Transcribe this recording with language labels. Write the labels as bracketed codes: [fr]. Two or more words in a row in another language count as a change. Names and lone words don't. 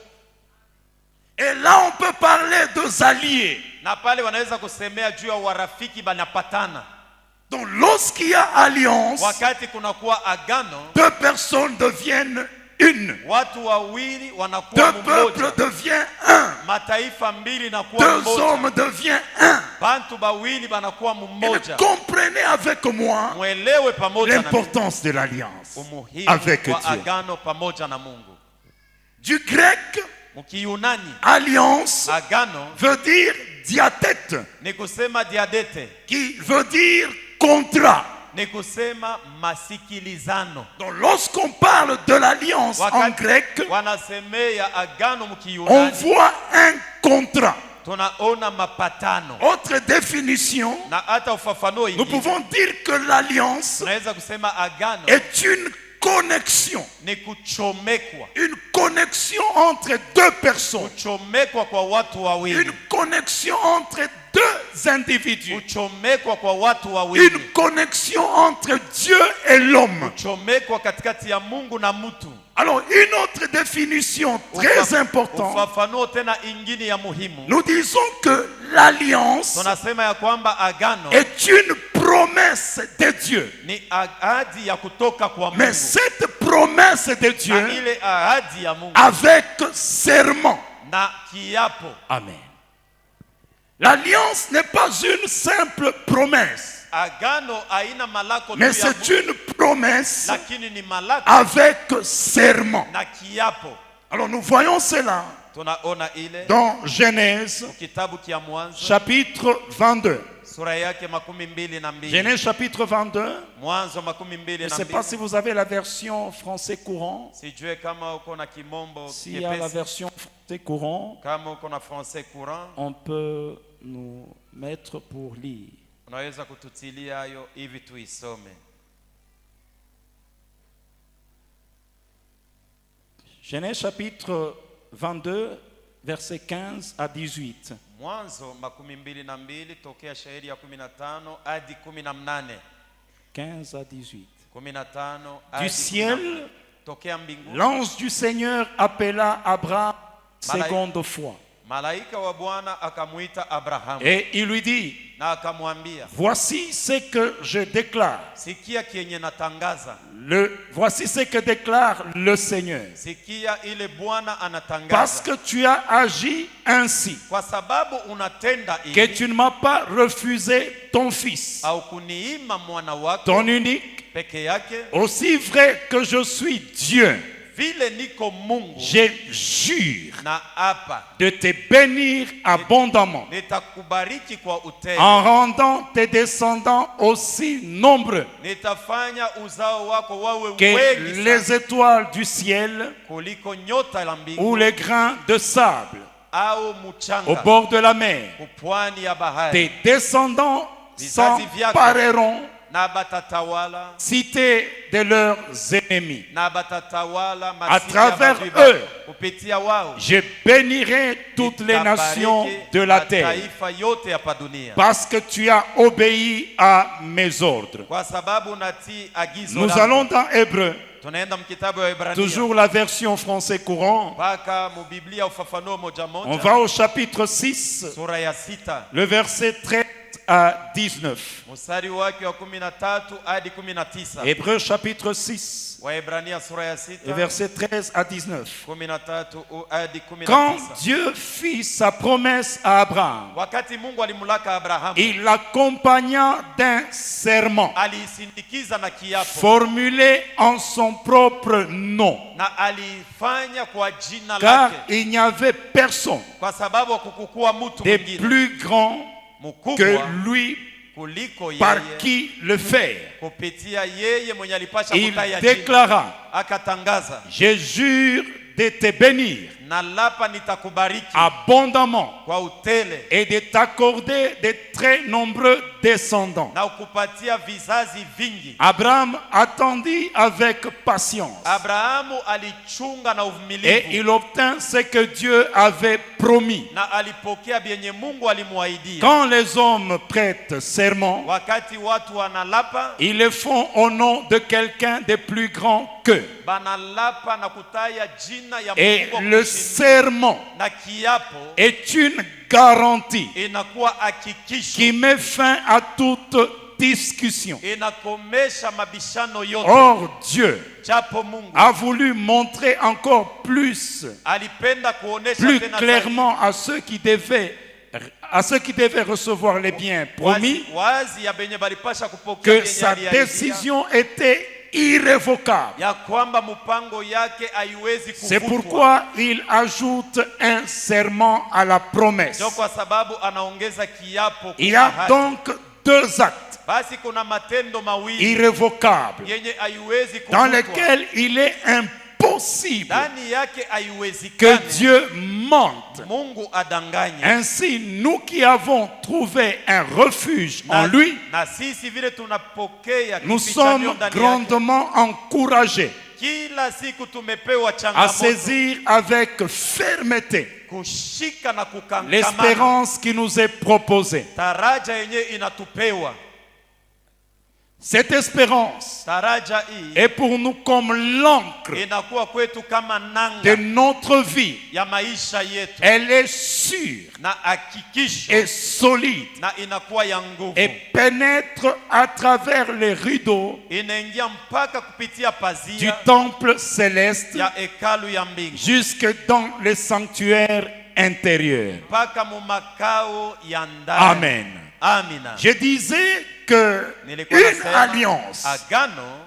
[fr] Et là, on peut parler de alliés. [sw] Na pale wanaweza kusemea juu ya warafiki banapatana. [fr] Donc, lorsqu'il y a alliance, [sw] Wakati kunakuwa agano, [fr] deux personnes deviennent une. [sw] watu wawili wanakuwa [fr] Deux peuples [sw] mmoja. [fr] deviennent un. [sw] Mataifa mbili nakuwa [fr] Deux [sw] mmoja. [fr] hommes deviennent un. [sw] Bantu bawili banakuwa [fr] Et [sw] mmoja. [fr] comprenez avec moi [sw] Mwelewe pamoja na mimi [fr] l'importance de l'alliance [sw] umuhimu [fr] avec [sw] wa [fr] Dieu. [sw] agano pamoja na Mungu. [fr] Du grec, [sw] Mkiyunani, [fr] alliance [sw] agano [fr] veut dire diathète, [sw] ni kusema diadete, [fr] qui veut dire contrat. [sw] ni kusema masikilizano. [fr] Donc lorsqu'on parle de l'alliance en [sw] Wakati [fr] grec, [sw] wanasemea agano [fr] on [sw] mkiyunani, [fr] voit un contrat. [sw] tunaona mapatano. [fr] Autre définition, [sw] Na hata ufafanuo [fr] nous [sw] ingine, [fr] pouvons dire que l'alliance [sw] tunaweza kusema agano [fr] est une connexion. [sw] ni kuchomekwa. [fr] Une connexion entre deux personnes. [sw] Kuchomekwa kwa watu wawili. [fr] Une connexion entre deux individus. [sw] Kuchomekwa kwa watu wawili. [fr] Une connexion entre Dieu et l'homme. [sw] Kuchomekwa katikati ya Mungu na mtu. [fr] Alors, une autre définition très importante, [sw] Ufafanuo tena ingine ya muhimu. [fr] nous disons que l'alliance [sw] Tunasema ya kwamba agano [fr] est une promesse de Dieu. [sw] ni ahadi ya kutoka kwa Mungu. [fr] Mais cette promesse de [sw] Na [fr] Dieu [sw] ile ahadi ya Mungu [fr] avec serment. [sw] na kiapo. [fr] Amen. L'alliance n'est pas une simple promesse, [sw] Agano haina malako [fr] mais [sw] tu ya [fr] c'est [sw] Mungu, [fr] une promesse [sw] lakini ni malako [fr] avec serment. [sw] na kiapo. [fr] Alors nous voyons cela [sw] Tunaona ile [fr] dans Genèse [sw] kitabu kia Mwanzo [fr] chapitre 22. [sw] sura yake 22. [fr] Genèse chapitre 22. [sw] Mwanzo [fr] Je ne [sw] 22. [fr] sais pas si vous avez la version français courant. [sw] Sijue kama uko na kimombo [fr] S'il y a la [sw] kiepesi, [fr] version français courant, [sw] kama uko na [fr] français courant, on peut nous mettre pour lire. [sw] unaweza kututilia hayo hivi tuisome. [fr] Genèse chapitre 22, versets 15 à 18. [sw] Mwanzo 22 tokea shairi ya 15 hadi 18. [fr] 15 à 18. 15 Du [sw] hadi [fr] ciel, 18. [sw] Tokea mbinguni [fr] l'ange du Seigneur appela Abraham seconde fois. [sw] malaika wa Bwana akamuita Abrahamu [fr] Et il lui dit, [sw] na akamwambia, [fr] voici ce que je déclare. [sw] sikia kienye natangaza, [fr] Voici ce que déclare le Seigneur. [sw] sikia ile Bwana [fr] Parce [sw] anatangaza. [fr] que tu as agi ainsi, [sw] Kwa sababu unatenda [fr] que [sw] hivi, [fr] tu ne m'as pas refusé ton fils, [sw] au kuniima mwana wako [fr] ton unique, [sw] peke yake, [fr] aussi vrai que je suis Dieu, [sw] vile niko Mungu [fr] je jure [sw] na hapa [fr] de te bénir abondamment, [sw] nitakubariki kwa utele, [fr] en rendant tes descendants aussi nombreux [sw] nitafanya uzao wako wawe [fr] que [sw] wengi sana [fr] les étoiles du ciel [sw] kuliko nyota la [fr] ou [sw] mbingu [fr] les grains de sable [sw] au [fr] au [sw] mchanga [fr] bord de la mer. [sw] kupwani ya bahari. [fr] Tes descendants s'empareront [sw] Na batatawala [fr] cité de leurs ennemis. [sw] na batatawala [fr] À [sw] masika ya [fr] travers [sw] maadui [fr] eux, [sw] kupitia wao [fr] je bénirai toutes les nations de la terre, [sw] mataifa yote hapa dunia, [fr] parce que tu as obéi à mes ordres. [sw] kwa sababu natii agizo [fr] Nous [sw] langu. [fr] allons dans Hébreu, [sw] Tunaenda mkitabu wa Ibrania, [fr] toujours la version français courant. [sw] mpaka mubiblia ufafanuo moja [fr] On [sw] moja, [fr] va au chapitre 6, [sw] sura ya 6 [fr] le verset 13 à 19. [sw] mstari wake wa 13 hadi 19. [fr] Hébreu chapitre 6, [sw] Waebrania sura ya [fr] le 6 verset 13 à 19. [sw] 13 hadi [fr] Quand 19. Dieu fit sa promesse à Abraham, [sw] Wakati Mungu alimulaka Abrahamu, [fr] il l'accompagna d'un serment [sw] alisindikiza na kiapo [fr] formulé en son propre nom, [sw] na alifanya kwa jina [fr] car [sw] lake, [fr] il n'y avait personne [sw] kwa sababu hakukuwa mtu [fr] de [sw] mwingine [fr] plus grand que [sw] mkubwa [fr] lui [sw] kuliko [fr] par [sw] yeye. [fr] qui le faire. [sw] Kupitia yeye mwenye alipasha [fr] Il [sw] kutaya jina, [fr] déclara, [sw] akatangaza, [fr] je jure de te bénir [sw] nalapa nitakubariki [fr] abondamment [sw] kwa utele [fr] et de t'accorder de très nombreux descendants. [sw] na ukupatia vizazi vingi. [fr] Abraham attendit avec patience [sw] Abrahamu alichunga na [fr] et [sw] uvumilivu [fr] il obtint ce que Dieu avait promis. [sw] na alipokea vyenye Mungu alimwaidia. [fr] Quand les hommes prêtent serment, [sw] Wakati watu wanalapa, [fr] ils le font au nom de quelqu'un de plus grand qu'eux. [sw] banalapa na kutaya jina ya [fr] Et [sw] mkubwa [fr] le [sw] kushinda. [fr] serment [sw] Na kiapo [fr] est une garantie [sw] inakuwa hakikisho, [fr] qui met fin à toute discussion. [sw] inakomesha mabishano yote. [fr] Or, Dieu [sw] Japo Mungu [fr] a voulu montrer encore plus [sw] alipenda kuonesha [fr] plus [sw] tena [fr] clairement à ceux qui devaient recevoir les biens promis [sw] wazi ya benye balipasha kupokea [fr] que [sw] benye [fr] sa [sw] aliahidia, [fr] décision était irrévocable. [sw] ya kwamba mpango yake haiwezi [fr] C'est [sw] kufutwa. [fr] pourquoi il ajoute un serment à la promesse. [sw] Ndio kwa sababu anaongeza kiapo [fr] Il y [sw] kwa [fr] a [sw] ahadi. [fr] donc deux actes [sw] Basi kuna matendo mawili [fr] irrévocables [sw] yenye haiwezi [fr] dans [sw] kufutwa, [fr] lesquels il est impossible [sw] ndani yake [fr] que [sw] haiwezekani [fr] Dieu mente. [sw] Mungu adanganye. [fr] Ainsi, nous qui avons trouvé un refuge en lui, [sw] Na sisi vile tunapokea [fr] nous [sw] kifichanio [fr] sommes [sw] ndani yake, [fr] grandement encouragés [sw] kila siku tumepewa [fr] à [sw] changamoto [fr] saisir avec fermeté [sw] kushika na kukangamana [fr] l'espérance qui nous est proposée. [sw] taraja yenye inatupewa. [fr] Cette espérance [sw] Taraja hii [fr] est pour nous comme l'encre [sw] inakuwa kwetu kama [fr] de [sw] nanga [fr] notre vie. [sw] ya maisha yetu, [fr] Elle est sûre [sw] na hakikisho, [fr] et solide [sw] na inakuwa ya nguvu, [fr] et pénètre à travers les rideaux [sw] inaingia mpaka kupitia [fr] du [sw] pazia [fr] temple céleste [sw] ya hekalu ya mbingu [fr] jusque dans les sanctuaires intérieurs. [sw] mpaka mu makao ya ndani. [fr] Amen. [sw] Amina. [fr] Je disais que [sw] Nilikuwa [fr] une [sw] nasema, [fr] alliance [sw] agano